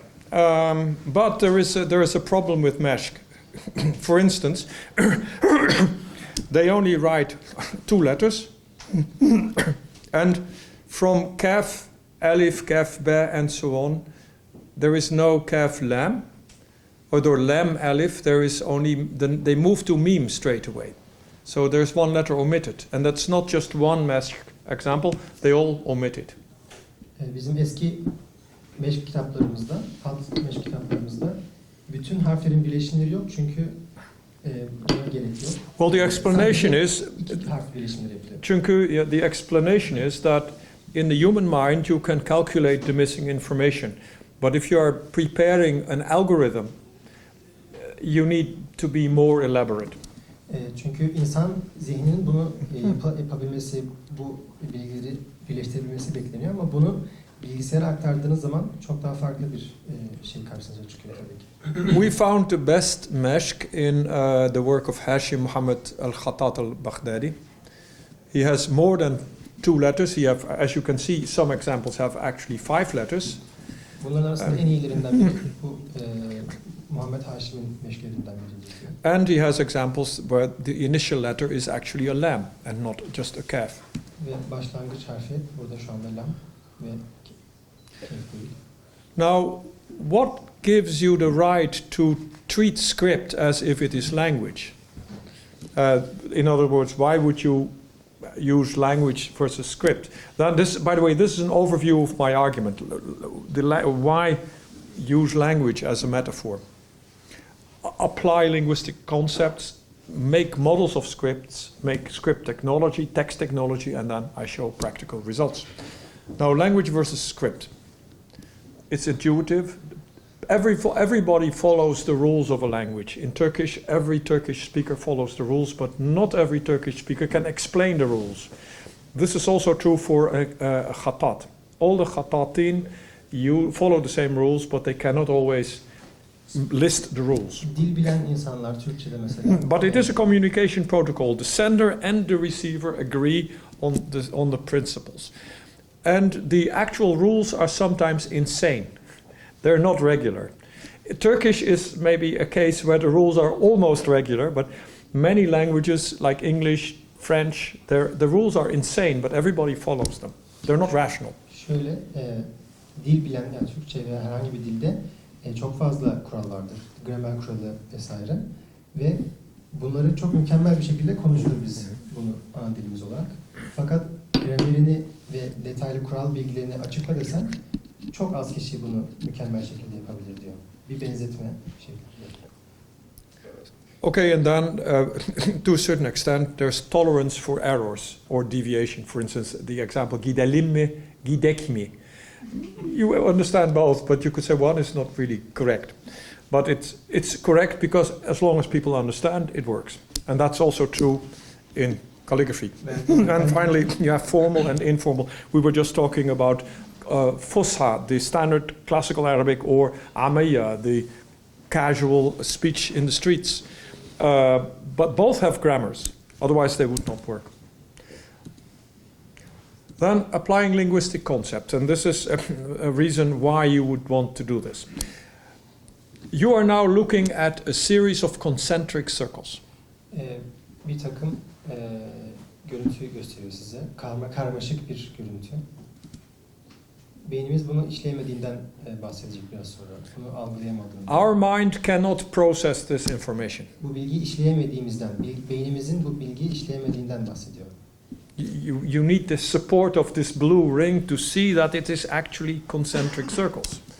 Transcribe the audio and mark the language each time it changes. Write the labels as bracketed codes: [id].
[en] But there is a problem with meshk. For instance, they only write 2 letters, and from kaf, alif, kaf, ba, and so on, there is no kaf lam, or lam alif. There is only they move to meme straight away. So there's 1 letter omitted, and that's not just one meshk example. They all omit it. [tr] Bizim eski meşk kitaplarımızda, hat meşk kitaplarımızda bütün harflerin birleşimleri yok çünkü buna gerek yok. [en] Well, the explanation is, [tr] harf birleşimleri yapılıyor. [en] çünkü the explanation is that in the human mind you can calculate the missing information, but if you are preparing an algorithm, you need to be more elaborate. [tr] Çünkü insan zihninin bunu yapabilmesi, bu bilgileri birleştirebilmesi bekleniyor ama bunu bilgisayara aktardığınız zaman çok daha farklı bir şey karşınıza çıkıyor tabii ki. [en] We found the best meshk in the work of Hashim Muhammad al-Khattat al-Baghdadi. He has more than 2 letters. He have, as you can see, some examples have actually 5 letters. [tr] Bunların arasında en iyilerinden biri bu Muhammed Haşim'in meşklerinden biri. [en] And he has examples where the initial letter is actually a lam and not just a kaf. [tr] Ve başlangıç harfi burada şu anda lam ve kaf değil. [en] Now, what gives you the right to treat script as if it is language? In other words, why would you use language versus script? Then this, by the way, this is an overview of my argument. Why use language as a metaphor? Apply linguistic concepts, make models of scripts, make script technology, text technology, and then I show practical results. Now, language versus script. It's intuitive. Everybody follows the rules of a language. In Turkish, every Turkish speaker follows the rules, but not every Turkish speaker can explain the rules. This is also true for a khatat. All the khatatin, you follow the same rules, but they cannot always list the rules. [tr] Dil bilen insanlar Türkçe'de mesela. [en] But it is a communication protocol. The sender and the receiver agree on the principles. And the actual rules are sometimes insane. They're not regular. Turkish is maybe a case where the rules are almost regular, but many languages like English, French, the rules are insane, but everybody follows them. They're not rational. [tr] Şöyle, dil bilen, yani Türkçe veya herhangi bir dilde çok fazla kural vardır. Gramer kuralı vesaire. Ve bunları çok mükemmel bir şekilde konuşuruz biz bunu ana dilimiz olarak. Fakat gramerini ve detaylı kural bilgilerini açıkla desen çok az kişi bunu mükemmel şekilde yapabilir diyor. Bir benzetme şeklinde. [en] Okay, and then to a certain extent there's tolerance for errors or deviation. For instance, the example [tr] gidelim mi, gidek mi. [en] You understand both, but you could say one is not really correct. But it's correct because as long as people understand, it works. And that's also true in calligraphy. And finally, you have formal and informal. We were just talking about Fusha, the standard classical Arabic, or Amaya, the casual speech in the streets. But both have grammars, otherwise they would not work. Then applying linguistic concepts, and this is a reason why you would want to do this. You are now looking at a series of concentric circles. [tr] Bir takım görüntüyü gösteriyor size. Karmaşık bir görüntü. Beynimiz bunu işleyemediğinden bahsedecek biraz sonra. Bunu algılayamadığından. [en] Our mind cannot process this information. [tr] Bu bilgiyi işleyemediğimizden, beynimizin bu bilgiyi işleyemediğinden bahsediyor. [en] You need the support of this blue ring to see that it is actually concentric circles.